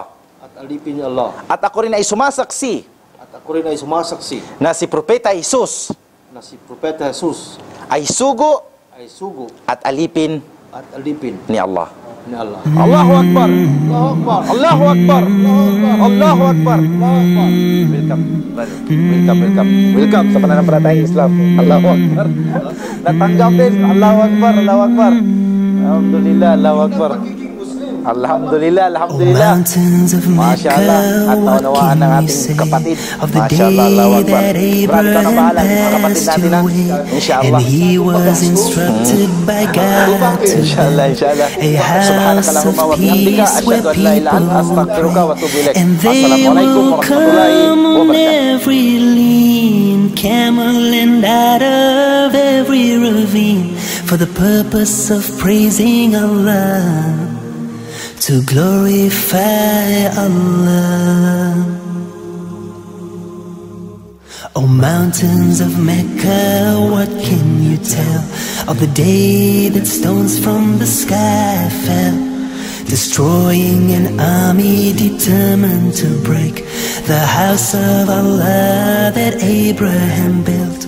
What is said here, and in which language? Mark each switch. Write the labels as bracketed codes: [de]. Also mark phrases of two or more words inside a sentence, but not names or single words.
[tl] At ako rin ay sumasaksi na si Propeta Jesus ay sugo at alipin ni Allah. [ar] الله أكبر. الله أكبر. الله أكبر. [tl] Welcome sa pananampalatayang Islam. [ar] الله أكبر. Natanggapin. الله أكبر. الله أكبر. الحمد لله. الله أكبر. الحمد لله، الحمد لله. ما شاء الله. [tl] At naunawaan ng ating kapatid. [ar] ما شاء الله، الله أكبر. [tl] Brad, ikaw na bahala. Mga kapatid natin na. [ar] Inshallah. إن شاء الله، إن شاء الله. سبحانك اللهم وبحمدك. أشهد أن لا إله إلا أنت أستغفرك وأتوب إليك. السلام عليكم ورحمة الله وبركاته. [en] Camel and out of every ravine for the purpose of praising Allah, to glorify Allah. O mountains of Mecca, what can you tell of the day that stones from the sky fell, destroying an army determined to break the house of Allah that Abraham built?